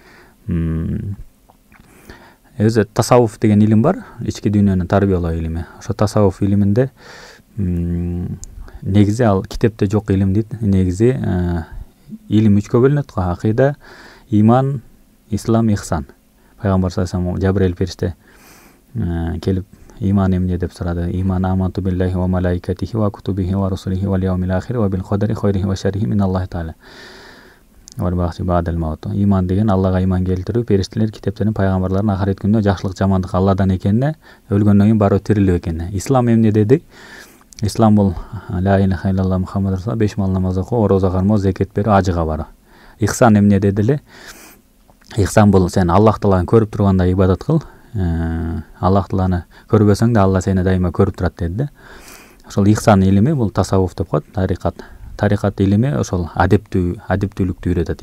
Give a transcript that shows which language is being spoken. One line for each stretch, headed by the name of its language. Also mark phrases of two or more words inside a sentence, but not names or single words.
Kyrgyz: Өзү тасаввуф деген илим бар, ички дүйнөнү тарбиялоо илими. Ошо тасаввуф илиминде негизи ал китепте жок илим дейт. Негизи илим 3кө бөлүнөт го: акыйда, иман, ислам, ихсан. Пайгамбар
Arabic: صلى الله عليه وسلم
Kyrgyz: Жабраил периште келип иман эмне деп сурады.
Arabic: إيمان آمنت بالله وملائكته وكتبه ورسله واليوم الآخر وبالقدر خيره وشره من الله تعالى.
Kyrgyz: Иман деген Аллага иман келтирүү, периштелер, китептерин, пайгамбарлардын ахирет күнүнө жакшылык жамандык Алладан экенине, өлгөндөн кийин барып тирилүү экенине. Ислам эмне деди? Ислам бул
Arabic: لا إله إلا الله محمد رسول,
Kyrgyz: 5 мал намаз окуу, орозо кармоо, зекет берүү, ажыга баруу. Ихсан эмне дедиле? Ихсан бул сен Аллах Тааланы көрүп тургандай ибадат кыл. Аллах Тааланы көрбөсөң да Алла сени дайыма көрүп турат деди. Ошол ихсан илими бул тасаввуф деп коет, тарикат. Тарикат илими ошол адептүүлүктү үйрөтөт.